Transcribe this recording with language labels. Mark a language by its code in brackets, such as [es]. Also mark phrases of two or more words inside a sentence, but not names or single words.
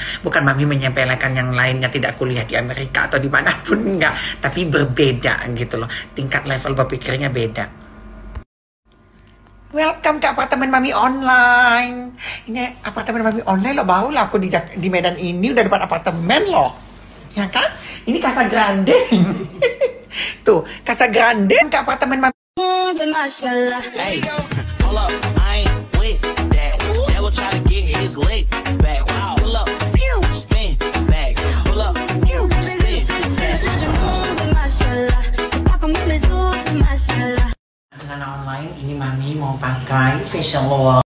[id] Bukan Mami menyepelekan yang lainnya tidak kuliah di Amerika atau dimanapun, enggak, tapi berbeda gitu loh, tingkat level berpikirnya beda. Welcome ke apartemen Mami online. Ini apartemen Mami online loh, baru lah aku di Medan ini udah dapat apartemen loh, ya kan? Ini Casa Grande. Tuh, Casa Grande ke apartemen Mami. Mashallah. [en] Hey, hold up, I ain't with that. Devil try to get his leg back. Pull up, spin back. Pull up, spin back. Mashallah. [fr] Pas comme les autres, mashallah. [id] Anak online ini Mami mau pakai facial wash.